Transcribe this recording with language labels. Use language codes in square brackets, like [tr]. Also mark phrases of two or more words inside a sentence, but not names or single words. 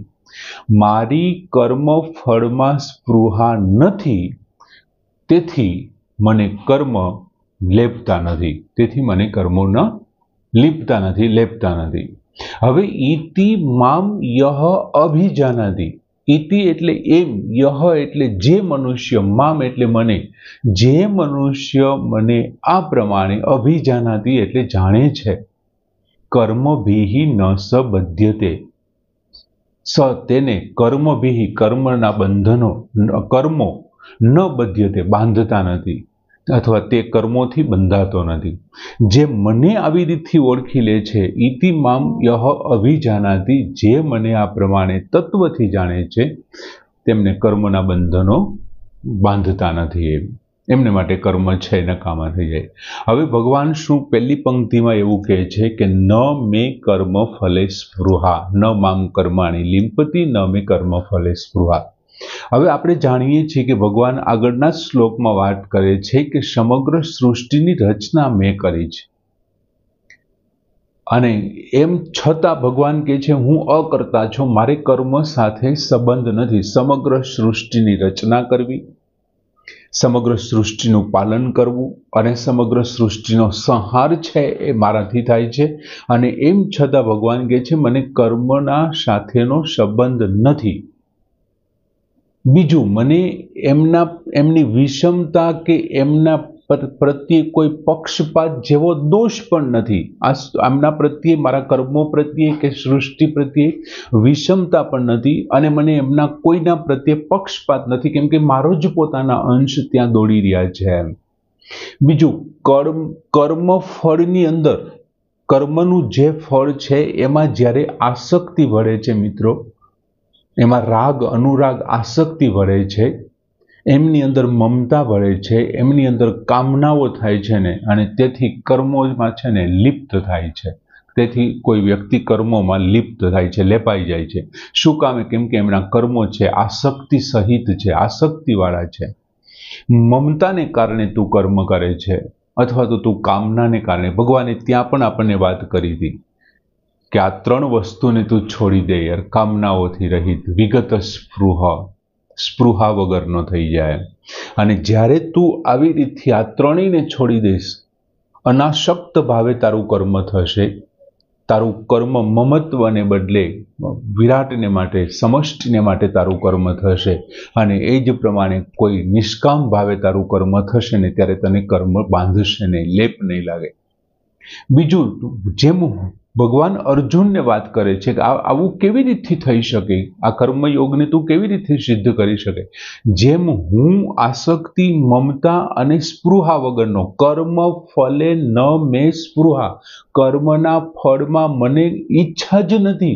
[gu] મારી કર્મ ફળમાં સ્પૃહા નથી, તેથી મને કર્મ લેપતા નથી, તેથી મને કર્મો ન લિપતા નથી, લેપતા નથી। हवे [sa] इति माम यह अभिजानाति, [gu] ઇતિ એટલે એમ, યહ એટલે જે મનુષ્ય, મામ એટલે મને, જે મનુષ્ય મને આ પ્રમાણે અભિજાનાતિ એટલે જાણે છે, [sa] कर्मभिः न स बध्यते, [gu] સ તેને કર્મભિઃ, કર્મના બંધનો, કર્મો ન બધ્યતે, બાંધતા નથી, અથવા તે કર્મોથી બંધાતો નથી। જે મને આવી રીતથી ઓળખી લે છે, [sa] इति माम यह अभिजानाति, [gu] જે મને આ પ્રમાણે તત્વથી જાણે છે, તેમને કર્મના બંધનો બાંધતા નથી। એમને માટે કર્મ છે નકામા થઈ જાય। હવે ભગવાન શું પહેલી પંક્તિમાં એવું કહે છે કિ [sa] न मे कर्म फले स्पृहा, [gu] न माम कर्माणि लिम्पति, न मे कर्म फले स्पृहा। હવે આપણે જાણીએ છીએ કે ભગવાન આગળના શ્લોકમાં વાત કરે છે કે સમગ્ર સૃષ્ટિની રચના મેં કરી છે, અને એમ છતાં ભગવાન કહે છે હું અકર્તા છું, મારે કર્મ સાથે સંબંધ નથી। સમગ્ર સૃષ્ટિની રચના કરવી, સમગ્ર સૃષ્ટિનું પાલન કરવું અને સમગ્ર સૃષ્ટિનો સંહાર છે એ મારાથી થાય છે, અને એમ છતાં ભગવાન કહે છે મને કર્મના સાથેનો સંબંધ નથી। બીજૂ મને એમની વિષમતા કે એમના પ્રત્યે કોઈ પક્ષપાત જેવો દોષ પણ નથી। આમના પ્રત્યે, મારા કર્મો પ્રત્યે કે સૃષ્ટિ પ્રત્યે વિષમતા પણ નથી, અને મને એમના કોઈના પ્રત્યે પક્ષપાત નથી, કેમ કે મારો જ પોતાના અંશ ત્યાં દોડી રહ્યા છે। બીજૂ કર્મ ફળની અંદર, કર્મનું જે ફળ છે એમાં જ્યારે આસક્તિ વળે છે મિત્રો, એમાં રાગ, અનુરાગ, આસક્તિ વળે છે, એમની અંદર મમતા વળે છે, એમની અંદર કામનાઓ થાય છે ને, અને તેથી કર્મોમાં છે ને લિપ્ત થાય છે। તેથી કોઈ વ્યક્તિ કર્મોમાં લિપ્ત થાય છે, લેપાઈ જાય છે। શું કામે? કેમ કે એમના કર્મો છે આસક્તિ સહિત છે, આસક્તિવાળા છે। મમતાને કારણે તું કર્મ કરે છે, અથવા તો તું કામનાને કારણે। ભગવાને ત્યાં પણ આપણે વાત કરી હતી કિ આ 3 વસ્તુને તું છોડી દે યાર, કામનાઓથી રહિત, વિગત સ્પૃહા વગરનો થઈ જાય। અને જ્યારે તું આવી રીતથી આ 3 ને છોડી દેશ, અનાસક્ત ભાવે તારું કર્મ થશે, તારું કર્મ મમત્વને બદલે વિરાટને માટે, સમષ્ટિને માટે તારું કર્મ થશે, અને એ જ પ્રમાણે કોઈ નિષ્કામ ભાવે તારું કર્મ થશે ને ત્યારે તને કર્મ બાંધશે નહીં, લેપ નહીં લાગે. બીજું, જેમ ભગવાન અર્જુનને વાત કરે છે કે આવું કેવી રીતથી થઈ શકે, આ કર્મયોગને તું કેવી રીતે સિદ્ધ કરી શકે, જેમ હું આસક્તિ, મમતા અને સ્પૃહા વગરનો, [sa] कर्म फले न मे स्पृहा, [gu] કર્મના ફળમાં મને ઈચ્છા જ નથી.